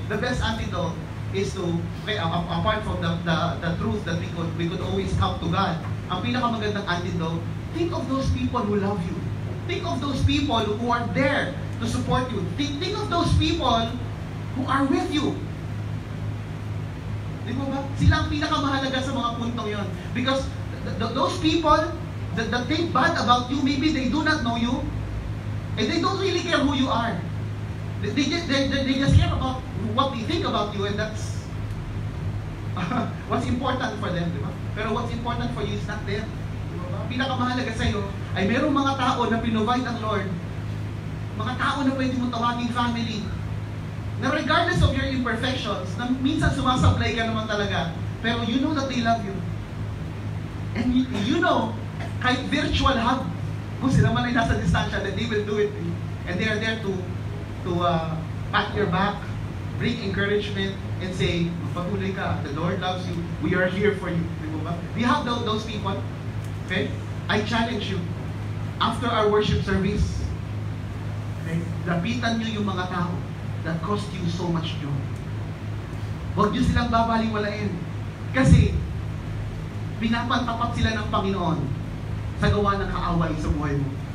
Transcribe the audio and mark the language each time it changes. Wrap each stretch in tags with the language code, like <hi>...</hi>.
<en>The best antidote is to, okay, apart from the truth that we could always come to God,</en> <tl>ang pinakamagandang antidote,</tl> <en>think of those people who love you. Think of those people who are there to support you. Think of those people who are with you.</en> <tl>Di ba ba? Sila ang pinakamahalaga sa mga puntong yon.</tl> <en>Because those people that think bad about you, maybe they do not know you, and they don't really care who you are. They just care about what they think about you, and that's what's important for them, di ba? Pero what's important for you is not them.</en> <tl>Di ba ba? Pinakamahalaga sa iyo ay merong mga tao na pinovide ang Lord. Mga tao na pwede mong tawaging family. Na</tl> <en>regardless of your imperfections,</en> <tl>na minsan sumasablay ka naman talaga, pero</tl> <en>you know that they love you. And you know, kahit virtual hug,</en> <tl>kung sila man ay nasa distansya,</tl> <en>that they will do it. And they are there to pat your back, bring encouragement, and say,</en> <tl>patuloy ka,</tl> <en>the Lord loves you, we are here for you. Di ba? Do you have those people? Okay? I challenge you, after our worship service, okay,</en> <tl>lapitan nyo yung mga tao</tl> <en>that cost you so much joy.</en> <tl>Huwag nyo silang babaliwalain. Kasi, pinapantapat sila ng Panginoon sa gawa ng kaaway sa buhay mo.</tl>